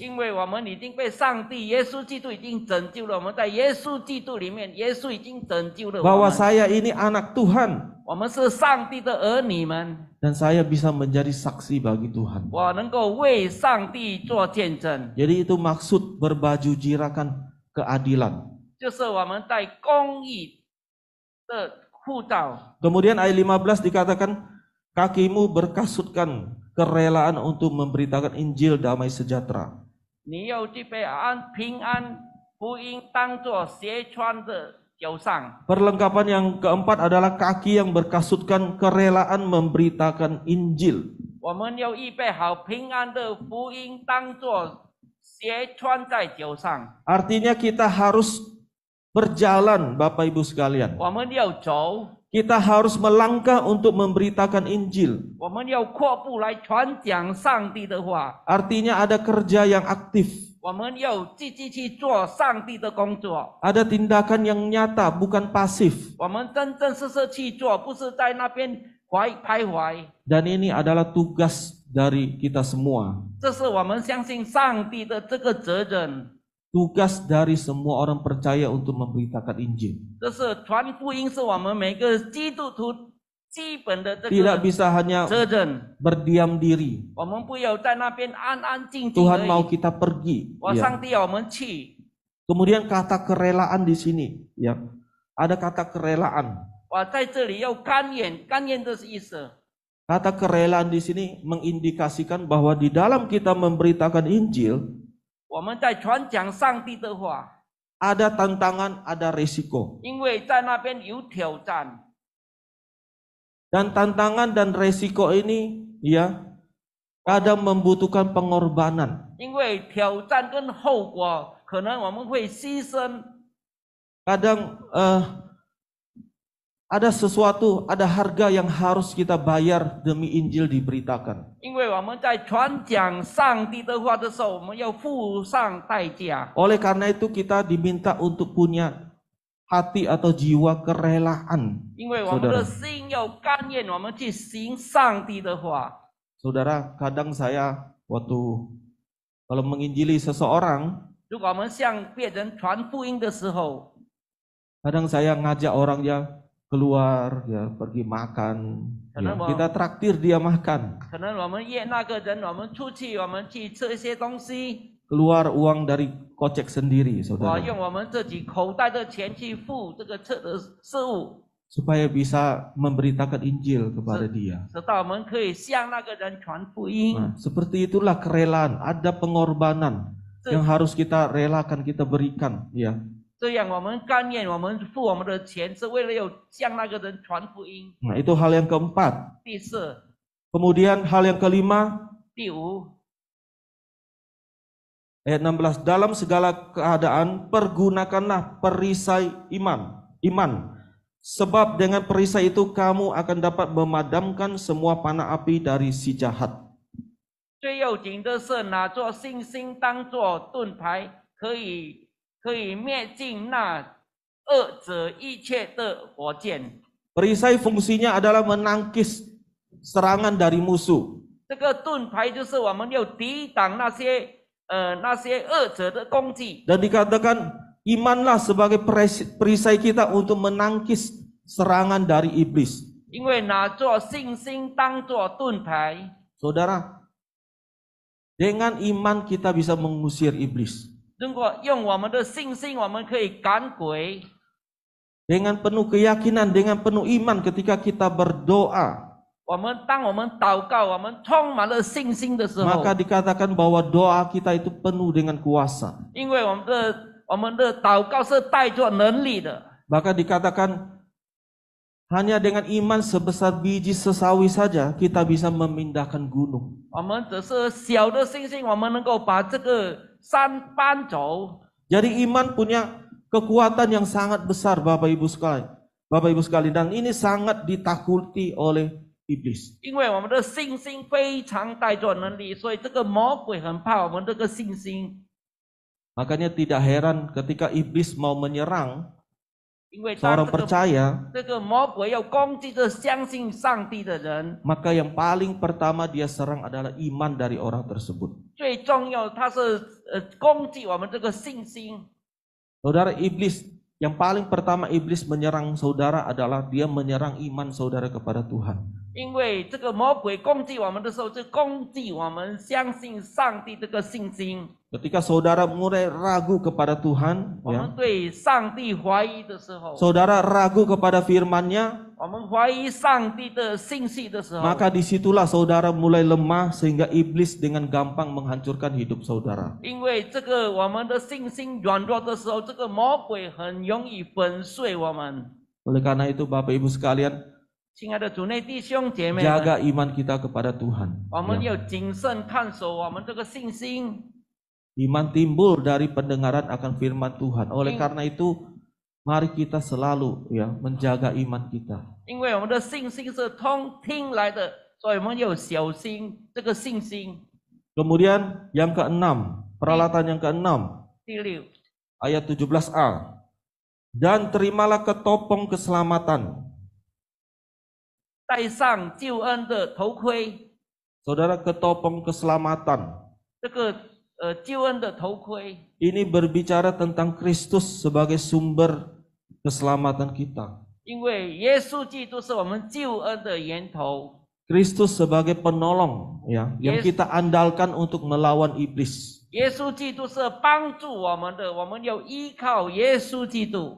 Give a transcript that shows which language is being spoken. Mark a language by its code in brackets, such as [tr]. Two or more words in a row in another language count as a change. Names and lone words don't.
[zh] 因为我们已经被上帝耶稣基督已经拯救了，我们在耶稣基督里面，耶稣已经拯救了我 [id] Bahwa [zh] 们。 [id] saya ini anak Tuhan [zh] 我们是上帝的儿女们， [id] dan saya bisa menjadi saksi bagi Tuhan. [zh] 我能够为上帝做见证， [id] Jadi itu maksud berbaju jirakan keadilan. [zh] 就是我们在公义的护照。 [id] Kemudian ayat 15 dikatakan kakimu berkasutkan kerelaan untuk memberitakan Injil damai sejahtera. [zh] 你要具备平安福音当作鞋穿的脚上。 [id] Perlengkapan yang keempat adalah kaki yang berkasutkan kerelaan memberitakan Injil. [zh] 我们要预备好平安的福音当作鞋穿在脚上。 [id] Artinya kita harus berjalan, Bapak Ibu sekalian. [zh] 我们要走， [id] Kita harus melangkah untuk memberitakan Injil. [zh] 我们要阔步来传讲上帝的话。 [id] Artinya ada kerja yang aktif. [zh] 我们要积极去做上帝的工作。 [id] Ada tindakan yang nyata, bukan pasif. [zh] 我们真真实实去做，不是在那边徘徊。 [id] Dan ini adalah tugas dari kita semua. [zh] 这是我们相信上帝的这个责任。 [id] Tugas dari semua orang percaya untuk memberitakan Injil. [zh] 这是传福音，是我们每个基督徒基本的这 [id] Tidak [zh] 个 [id] bisa hanya [zh] 责任。 [id] berdiam diri. [zh] 我们不要在那边安安静静而 [id] Tuhan mau [zh] 已。 [id] kita pergi. [zh] 我 [id] Ya. [zh] 上帝要我们去。 [id] Kemudian kata kerelaan di sini, ya. Ada kata kerelaan. [zh] 我在这里要甘愿，甘愿的意思。 [id] Kata kerelaan di sini mengindikasikan bahwa di dalam kita memberitakan Injil, [zh] 我们在传讲上帝的话， [id] ada tantangan, ada resiko. [zh] 因为在那边有挑战， [id] Dan tantangan dan resiko ini ya kadang membutuhkan pengorbanan. [zh] 因为挑战跟后果可能我们会牺牲， [id] Kadang ada sesuatu, ada harga yang harus kita bayar demi Injil diberitakan. [zh] 因为我们在传讲上帝的话的时候，我们要付上代价。 [id] Oleh karena itu kita diminta untuk punya hati atau jiwa kerelaan. [zh] 因为我们的心要甘愿，我们去行上帝的话。 [id] Saudara, kadang saya waktu kalau menginjili seseorang, [zh] 如果我们向别人传福音的时候， [id] kadang saya ngajak orang ya keluar, ya pergi makan, ya, Kenapa? kita traktir dia makan, [zh] 可能我们约那个人，我们出去，我们去吃一些东西， [id] keluar uang dari kocek sendiri, [zh] 我 [id] saudara, [zh] 用我们自己口袋的钱去付这个吃的事物， [id] supaya bisa memberitakan Injil kepada dia. [zh] 直到我们可以向那个人传福音。 [id] Nah, seperti itulah kerelaan, ada pengorbanan yang harus kita relakan, kita berikan, ya. [zh] 这样我们甘愿，我们付我们的钱，是为了要向那个人传福音。 [id] Nah, itu hal yang keempat. [zh] 第四、 [id] Kemudian hal yang kelima, [zh] 第五， [id] ayat 16, dalam segala keadaan pergunakanlah perisai iman. Sebab dengan perisai itu kamu akan dapat memadamkan semua panah api dari si jahat. [zh] 最要紧的是拿作信心当作盾牌，可以灭尽那恶者一切的火箭。 [id] Perisai fungsinya adalah menangkis serangan dari musuh. [zh] 这个盾牌就是我们要抵挡那些恶者的攻击。 [id] Dan dikatakan imanlah sebagai perisai kita untuk menangkis serangan dari iblis. [zh] 因为拿作信心当作盾牌， [id] Saudara, dengan iman kita bisa mengusir iblis. [zh] 如果用我们的信心，我们可以赶鬼。 [id] Dengan penuh keyakinan, dengan penuh iman ketika kita berdoa, [zh] 当我们祷告，我们充满了信心的时候， [id] maka dikatakan bahwa doa kita itu penuh dengan kuasa. [zh] 因为我们的祷告是带着能力的。 [id] Maka dikatakan hanya dengan iman sebesar biji sesawi saja kita bisa memindahkan gunung. [zh] 我们只是小的信心，我们能够把这个山搬走。 [id] Jadi iman punya kekuatan yang sangat besar, Bapak Ibu sekalian, dan ini sangat ditakuti oleh iblis. [zh] 因为我们的信心非常带着能力，所以这个魔鬼很怕我们这个信心。 [id] Makanya tidak heran ketika iblis mau menyerang [zh] 因为当 [id] seorang percaya, [zh] 这个魔鬼要攻击着相信上帝的人， [id] maka yang paling pertama dia serang adalah iman dari orang tersebut. [zh] 最重要他是攻击我们这个信心。 [id] Saudara, iblis yang paling pertama iblis menyerang saudara adalah dia menyerang iman saudara kepada Tuhan. [zh] 因为这个魔鬼攻击我们的时候，是攻击我们相信上帝这个信心。 [id] Ketika saudara mulai ragu kepada Tuhan, [zh] 我 [id] ya, [zh] 们对上帝怀疑的时候， [id] saudara ragu kepada firman-Nya, [zh] 我们怀疑上帝的信息的时候， [id] maka disitulah saudara mulai lemah sehingga iblis dengan gampang menghancurkan hidup saudara. [zh] 因为这个我们的信心软弱的时候，这个魔鬼很容易粉碎我们。 [id] Oleh karena itu Bapak Ibu sekalian, [zh] 亲爱的主内弟兄姐妹们， [id] jaga iman kita kepada Tuhan. [zh] 我们 [id] Ya. [zh] 要谨慎看守我们这个信心。 [id] Iman timbul dari pendengaran akan firman Tuhan. Oleh karena itu, mari kita selalu ya menjaga iman kita. [zh] 因为我们的信心是从听来的，所以我们要小心这个信心。 [id] Kemudian yang keenam, peralatan yang keenam, [zh] 第六， [id] ayat 17a. Dan terimalah ketopong keselamatan. [zh] 戴上救恩的头盔， [id] Saudara, ketopong keselamatan. [zh] 这个救恩的头盔， [id] Ini berbicara tentang Kristus sebagai sumber keselamatan kita. [zh] 因为耶稣基督是我们救恩的源头， [id] Kristus sebagai penolong ya, yang Yes. kita andalkan untuk melawan iblis. [zh] 耶稣基督是帮助我们的，我们要依靠耶稣基督。